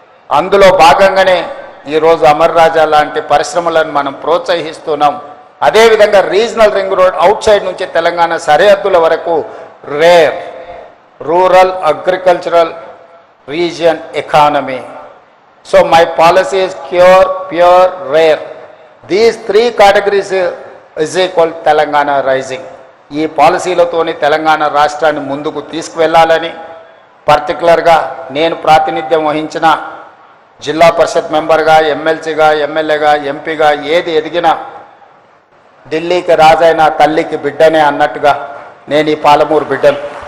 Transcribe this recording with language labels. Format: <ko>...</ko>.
<te>అందులో భాగంగానే ఈరోజు అమర్ రాజా లాంటి పరిశ్రమలను మనం ప్రోత్సహిస్తున్నాం. అదేవిధంగా</te> <en>regional ring road outside</en> <te>నుంచి తెలంగాణ సరిహద్దుల వరకు</te> <en>Rare rural agricultural region economy. So my policy is pure, rare. These 3 categories is equal Telangana rising.</en> <te>ఈ పాలసీలతోని తెలంగాణ రాష్ట్రాన్ని ముందుకు తీసుకువెళ్ళాలని, పర్టికులర్గా నేను ప్రాతినిధ్యం వహించిన జిల్లా పరిషత్ మెంబర్గా, ఎమ్మెల్సీగా, ఎమ్మెల్యేగా, ఎంపీగా ఏది ఎదిగినా ఢిల్లీకి రాజైన తల్లికి బిడ్డనే అన్నట్టుగా నేను ఈ పాలమూరు బిడ్డను.</te>